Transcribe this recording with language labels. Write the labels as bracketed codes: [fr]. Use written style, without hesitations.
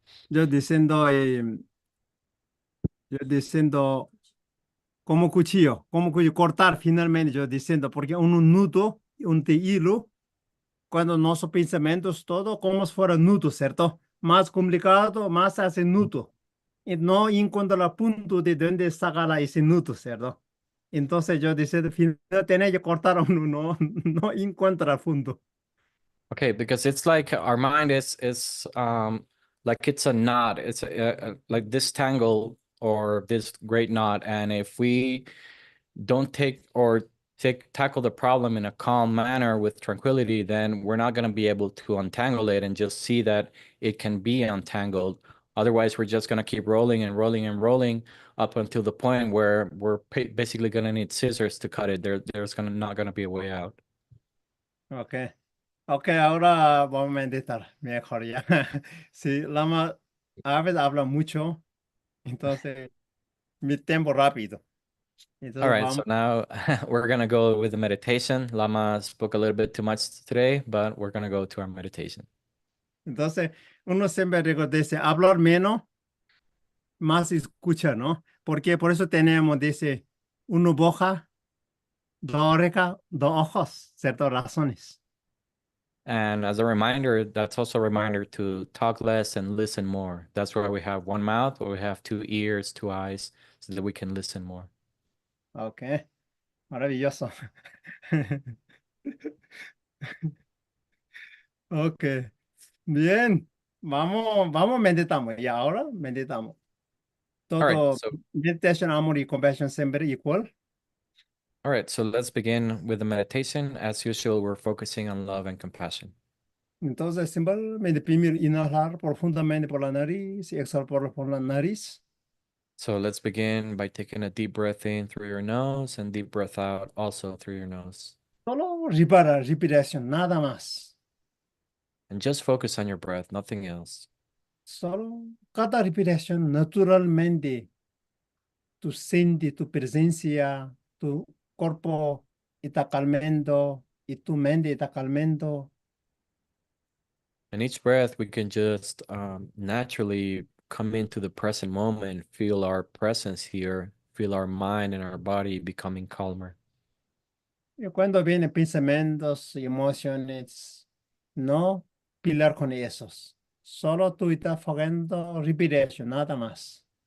[es] Yo diciendo, eh, yo diciendo como cuchillo, cortar finalmente, yo diciendo, porque un nudo, un hilo, cuando nuestros pensamientos, todo como si fuera nudo, ¿cierto? Más complicado, más hace nudo. Y no encuentro el punto de dónde sacar ese nudo, ¿cierto? Entonces yo decía, final tenía que cortar uno, no, no encuentro el punto. [en] Okay, because it's like our mind is like it's a knot. It's like this tangle or this great knot, and if we don't tackle the problem in a calm manner with tranquility, then we're not going to be able to untangle it and just see that it can be untangled. Otherwise, we're just going to keep rolling and rolling and rolling up until the point where we're basically going to need scissors to cut it. There's gonna not going to be a way out. Ok. [es] Ok, ahora vamos a meditar mejor ya. Sí, Lama a veces habla mucho, entonces mi tiempo rápido. [en] All [es] Entonces [en] right, so [es] vamos. [en] now we're gonna go with the meditation. Lama spoke a little bit too much today, but we're gonna go to our meditation. [es] Entonces, uno siempre dice, hablar menos, más escucha, ¿no? Porque por eso tenemos, dice, uno boca, dos orejas, dos ojos, ciertas razones. [en] And as a reminder, that's also a reminder to talk less and listen more. That's why we have one mouth, or we have two ears, two eyes, so that we can listen more. [es] Ok, maravilloso. Ok, bien. Vamos, meditamos. Y ahora meditamos. [en] All right, [es] Todo [en] so [es] meditation, amor y compasión siempre igual. [en] all right, so let's begin with the meditation. As usual, we're focusing on love and compassion. [es] Entonces, simplemente primero inhalar profundamente por la nariz y exhalar por la nariz. [en] So let's begin by taking a deep breath in through your nose and deep breath out also through your nose. [es] Solo repara, respiración, nada más. [en] And just focus on your breath, nothing else. [es] Solo cada respiración naturalmente tu siente tu presencia, tu cuerpo está calmando y tu mente está calmando. [en] And each breath, we can just naturally come into the present moment, feel our presence here, feel our mind and our body becoming calmer. [es] Y cuando vienen pensamientos y emociones, no pelear con esos. Solo tú estás enfocando respiración, nada más.